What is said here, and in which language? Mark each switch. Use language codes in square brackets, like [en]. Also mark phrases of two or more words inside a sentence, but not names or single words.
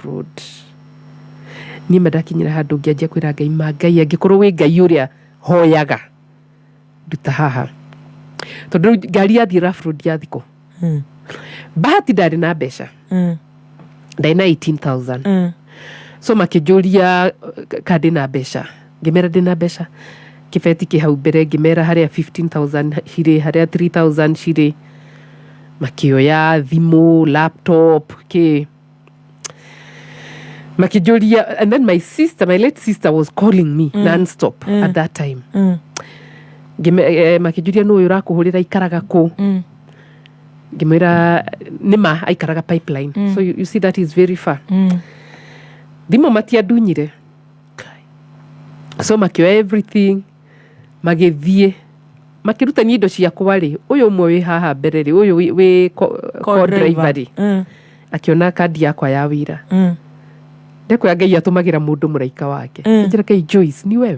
[ki] Road niĩ mendakinyĩra handũ ngĩanjia kwĩra Ngai ma Ngai angĩkorwo wĩ Ngai ũrĩa hoyaga nduta haha tondũ ngari yathiĩ Rough Road yathikũ bahati ndarĩ na mbeca ndarĩ na 18,000 so makĩnjũria kandi na mbeca ngĩmera ndĩ na mbeca kĩbeti kĩ hau mbere ngĩmera harĩa 15,000 cirĩ harĩa 3,000 cirĩ makĩoya thimũ laptop makĩnjũria [en] and then my late sister was calling me non-stop at that time [ki] makĩnjũria nũ ũyũ ũrakũhũrĩra ikaraga kũ ngĩmwĩra nĩma aikaraga Pipeline [en] so you see that is very far [ki] thimũ matiandunyire so makĩoya everything magĩthiĩ makĩrutania indo ciakwa rĩ ũyũ ũmwe wĩ haha mbere rĩ ũyũ wĩ co-driver rĩ akĩona kandi yakwa ya wĩra ndekwĩra Ngai atũmagĩra mũndũ mũraika wake njĩra Ngai Joyce ni wewe